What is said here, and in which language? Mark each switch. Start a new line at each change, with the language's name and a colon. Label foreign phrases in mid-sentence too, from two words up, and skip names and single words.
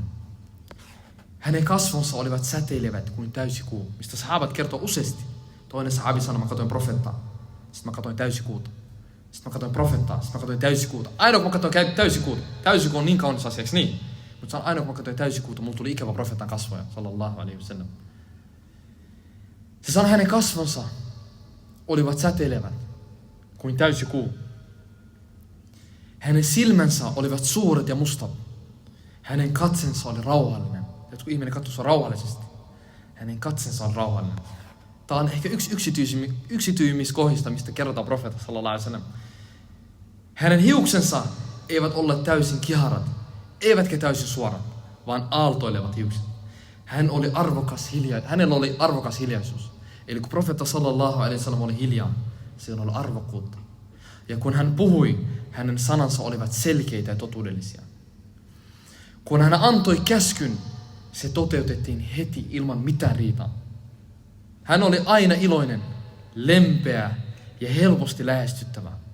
Finnish: Hänen kasvonsa olivat säteilevät kuin täysikuu, mistä sahabat kertoo useasti. Toinen sahabi sanoi, mä katsoin profeettaa, sitten mä katsoin täysikuuta. Sitten mä katsoin profeettaa, sitten mä katsoin täysikuuta. Aina kun mä katsoin täysikuuta, täysikuu on niin kaunis asia, eikö niin? Mutta aina kun mä katsoin täysikuuta, mulla tuli ikävä profeetan kasvoja,
Arabic: صلى الله عليه وسلم.
Finnish: Se sanoi, hänen kasvonsa olivat säteilevät kuin täysikuu. Hänen silmänsä olivat suuret ja mustat. Hänen katsensa oli rauhallinen. Ja kun ihminen katsoo rauhallisesti, hänen katsensa oli rauhallinen. Tämä on ehkä yksi yksityisimmistä kohdista, mistä kerrotaan profeetta
Arabic: صلى الله عليه وسلم.
Finnish: Hänen hiuksensa eivät olleet täysin kiharat, eivätkä täysin suorat, vaan aaltoilevat hiukset. Hänellä oli arvokas hiljaisuus. Eli kun profeetta
Arabic: صلى الله عليه وسلم
Finnish: oli hiljaa, siinä oli arvokkuutta. Ja kun hän puhui, hänen sanansa olivat selkeitä ja totuudellisia. Kun hän antoi käskyn, se toteutettiin heti ilman mitään riitaa. Hän oli aina iloinen, lempeä ja helposti lähestyttävä.